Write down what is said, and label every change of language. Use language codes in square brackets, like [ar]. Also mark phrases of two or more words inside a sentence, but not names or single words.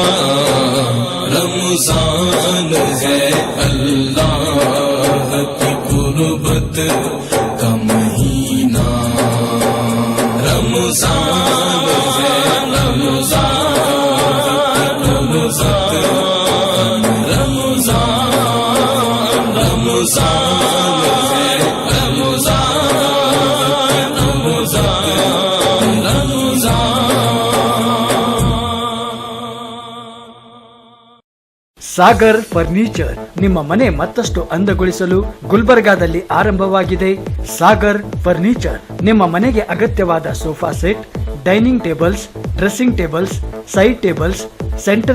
[ur] رمضان ہے اللہ کی قربت کا مہینہ، رمضان ہے رمضان رمضان رمضان رمضان ہے رمضان رمضان [kn] ಸಾಗರ್ ಫರ್ನಿಚರ್ ನಿಮ್ಮ ಮನೆ ಮತ್ತಷ್ಟು ಅಂದಗೊಳಿಸಲು ಗುಲ್ಬರ್ಗಾದಲ್ಲಿ ಆರಂಭವಾಗಿದೆ. [en] ಸಾಗರ್ ಫರ್ನಿಚರ್ [kn] ನಿಮ್ಮ ಮನೆಗೆ ಅಗತ್ಯವಾದ [en] sofa set, dining tables, dressing tables, side tables, center